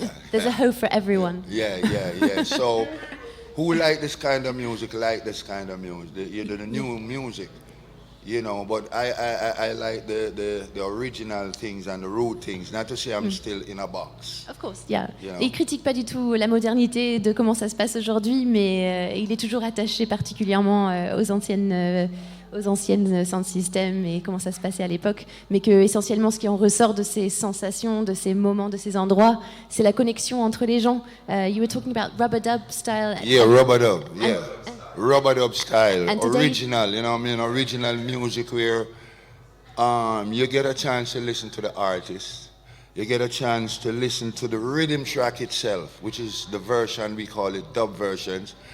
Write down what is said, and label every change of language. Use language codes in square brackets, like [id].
[en] There's a hoe for everyone. Yeah. So, who like this kind of music? Like this kind of music, the new music, you know. But I like the original things and the root things. Not to say I'm still in a box. Of course, yeah. You know. [fr] Il critique pas du tout la modernité de comment ça se passe aujourd'hui, mais il est toujours attaché particulièrement aux anciennes sound systems et comment ça se passait à l'époque, mais que essentiellement ce qui en ressort de ces sensations, de ces moments, de ces endroits, c'est la connexion entre les gens. [en] You were talking about rubber dub style. Yeah, rubber dub. Yeah, rubber dub style, and today, original. You know what I mean? Original music where you get a chance to listen to the artist. You get a chance to listen to the rhythm track itself, which is the version, we call it dub versions.